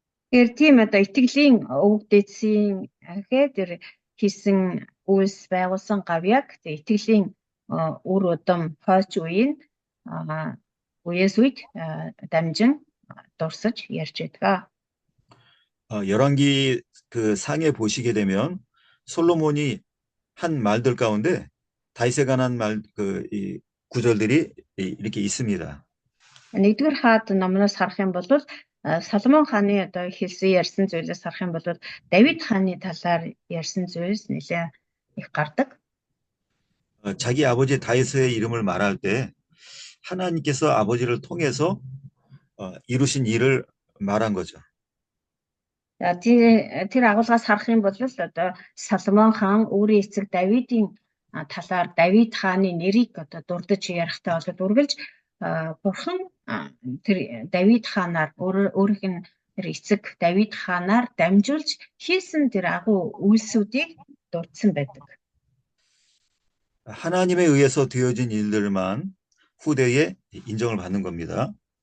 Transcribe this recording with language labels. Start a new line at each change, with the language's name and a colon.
Mongolian: Тэгэхээр тийм одоо итгэлийн өвгдээсийн тэр хийсэн үйлс байгуулсан гавьяг итгэлийн үр удам хойч үеийн үеэс үед дамжин дурсаж ярьж байдаг.
Korean: 열왕기 그 상에 보시게 되면 솔로몬이 한 말들 가운데 다윗에 관한 이 구절들이 이렇게 있습니다.
Mongolian: Нэгдүгээр хаад номноос харах юм бол Соломон хааны одоо хэлсэн ярьсан зүйлээс харах юм бол Давид хааны талаар ярьсан зүйлс нэлээ их гардаг.
Korean: 자기 아버지 다윗의 이름을 말할 때 하나님께서 아버지를 통해서 이루신 일을 말한 거죠.
Mongolian: Тэр агуулгаас харах юм бол одоо Соломон хаан өөрийн эцэг Давидын талаар Давид хааны нэрийг одоо дурдж ярихтаа бол үргэлж бурхан тэр Давид хаанаар өөрийнх нь тэр эцэг Давид хаанаар дамжуулж хийсэн тэр агуу үйлсүүдийг дурдсан байдаг.
Korean: 하나님에 의해서 되어진 일들만 후대에 인정을 받는 겁니다.